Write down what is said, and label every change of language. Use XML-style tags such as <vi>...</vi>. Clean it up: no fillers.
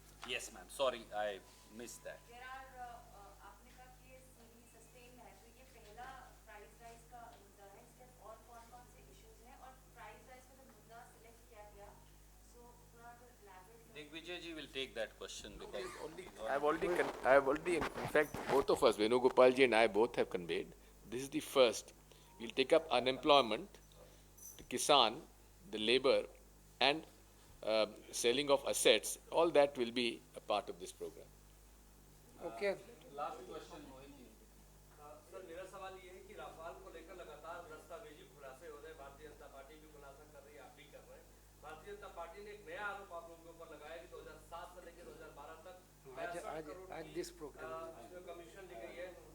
<en>Yes ma'am, sorry I miss that.</en> <hi>आपने कहा कि ये सीरीज सस्टेन है, तो ये पहला प्राइस राइज का मुद्दा है, इसके और कौन-कौन से इश्यूज हैं और प्राइस राइज का जो मुद्दा सिलेक्ट किया गया, सो थोड़ा</hi> <en>elaborate Digvijay ji will take that question because I have already, in fact, both of us, Venugopal ji and I both have conveyed. This is the first. We'll take up unemployment, the Kisan, the labor, and selling of assets. All that will be a part of this program. Okay.</en> <hi>Sir मेरा सवाल ये है कि Rafale को लेकर लगातार दस्तावेजी खुलासे हो रहे हैं, भारतीय जनता पार्टी भी खुलासा कर रही है, आप भी कर रहे हैं। भारतीय जनता पार्टी ने एक नया आरोप आप लोगों के ऊपर लगाया कि 2007 से लेकर 2012 तक 62 करोड़ आज दिस प्रोग्राम की कमीशन ली गई है।</hi>